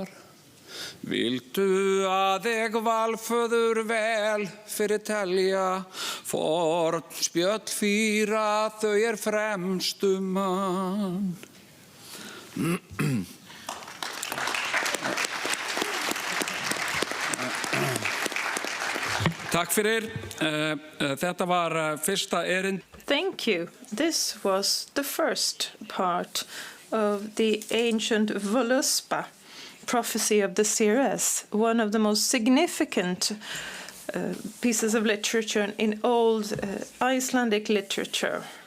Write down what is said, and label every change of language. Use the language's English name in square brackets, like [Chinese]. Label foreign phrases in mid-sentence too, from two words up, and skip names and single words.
[Icelandic] Viltu að ég valföður vel fyrir telja, forn spjöll fýra þau fremstu mann. Takk fyrir. Þetta var fyrsta erind. [English] Thank you. This was the first part of the ancient Voluspa prophecy of the CRS, one of the most significant pieces of literature in old Icelandic literature.